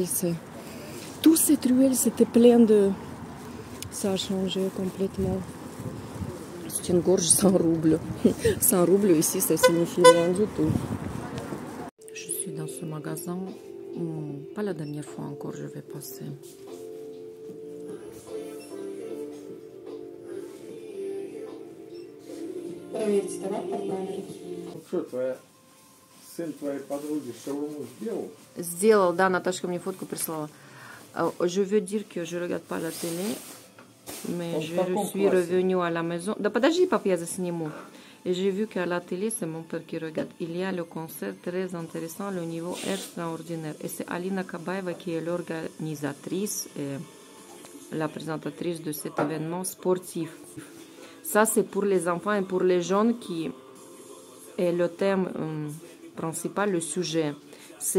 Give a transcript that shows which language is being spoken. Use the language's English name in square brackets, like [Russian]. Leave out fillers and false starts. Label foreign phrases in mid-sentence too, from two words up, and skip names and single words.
[French] Tout cette ruelle, c'était plein de... Ça a changé complètement. C'est une gorge 100 roubles. 100 roubles ici, ça signifie rien du tout. Je suis dans ce magasin. Pas la dernière fois encore, je vais passer. [Russian] Что, сын твоей подруги шаурму сделал? Сделал, да, Наташка мне фотку прислала. [French] Je veux dire que je regarde pas la télé, mais je suis revenue à la maison. [Russian] Да подожди, папа, я засниму. [French] Et j'ai vu qu'à la télé, c'est mon père qui regarde. Il y a le concert très intéressant, le niveau extraordinaire. Et c'est Alina Kabaeva qui est l'organisatrice et la présentatrice de cet événement sportif. Ça, c'est pour les enfants et pour les jeunes qui est le thème principal, le sujet.